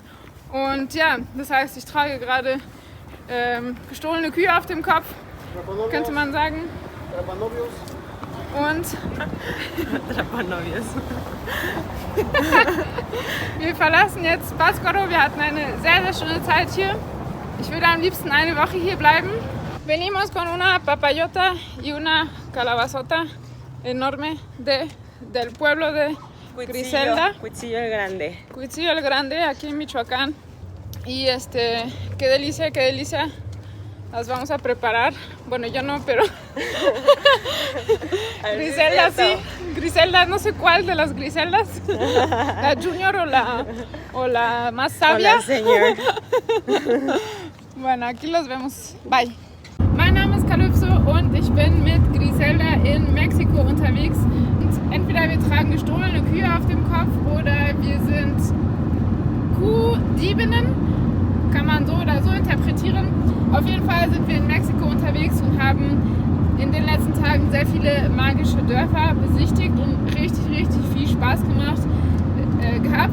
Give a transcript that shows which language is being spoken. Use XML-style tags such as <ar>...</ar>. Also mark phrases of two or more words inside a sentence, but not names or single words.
<de>Und ja, das heißt, ich trage gerade gestohlene Kühe auf dem Kopf, könnte man sagen. Und wir verlassen jetzt Pátzcuaro. Wir hatten eine sehr, sehr schöne Zeit hier. Ich würde am liebsten eine Woche hier bleiben.</de> <es>Venimos con una papayota y una calabazota enorme del pueblo de Griselda. Cuitzillo el Grande. Cuitzillo el Grande, aquí en Michoacán. Y qué delicia. Las vamos a preparar. Bueno, yo no, pero Griselda sí. Griselda, no sé cuál de las Griseldas. La Junior o la más sabia. Hola, señor. Bueno, aquí los vemos. Bye.</es> <de>Mein Name ist Calypso und ich bin mit Griselda in Mexiko unterwegs. Und entweder wir tragen gestohlene Kühe auf dem Kopf oder wir sind Kuhdiebinnen. Kann man so oder so interpretieren. Auf jeden Fall sind wir in Mexiko unterwegs und haben in den letzten Tagen sehr viele magische Dörfer besichtigt und richtig viel Spaß gehabt.</de>